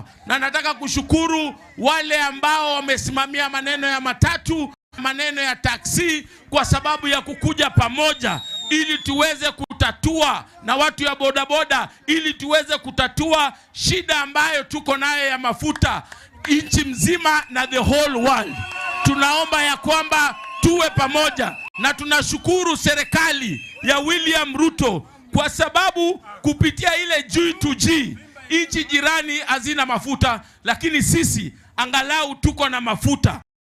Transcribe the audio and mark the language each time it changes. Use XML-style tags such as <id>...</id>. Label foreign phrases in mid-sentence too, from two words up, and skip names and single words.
<sw>Na nataka kushukuru wale ambao wamesimamia maneno ya matatu, maneno ya taksi, kwa sababu ya kukuja pamoja ili tuweze kutatua, na watu ya bodaboda ili tuweze kutatua shida ambayo tuko nayo ya mafuta nchi mzima na</sw> <en>the whole world.</en> <sw>Tunaomba ya kwamba tuwe pamoja, na tunashukuru serikali ya William Ruto kwa sababu kupitia ile G2G nchi jirani hazina mafuta, lakini sisi angalau tuko na mafuta.</sw>